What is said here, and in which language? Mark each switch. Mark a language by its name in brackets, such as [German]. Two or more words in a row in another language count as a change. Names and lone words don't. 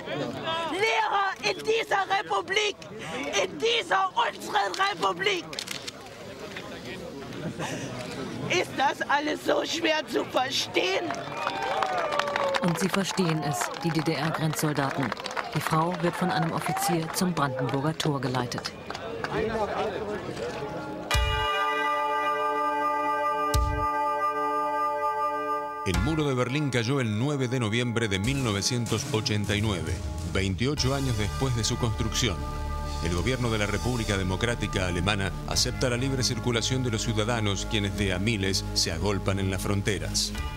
[German] Lehrer in dieser Republik. In dieser unseren Republik. Ist das alles so schwer zu verstehen? Und sie verstehen es, die DDR-Grenzsoldaten. Die Frau wird von einem Offizier zum Brandenburger Tor geleitet. [Spanish] El muro de Berlín cayó el 9 de noviembre de 1989, 28 años después de su construcción. El gobierno de la República Democrática Alemana acepta la libre circulación de los ciudadanos, quienes de a miles se agolpan en las fronteras.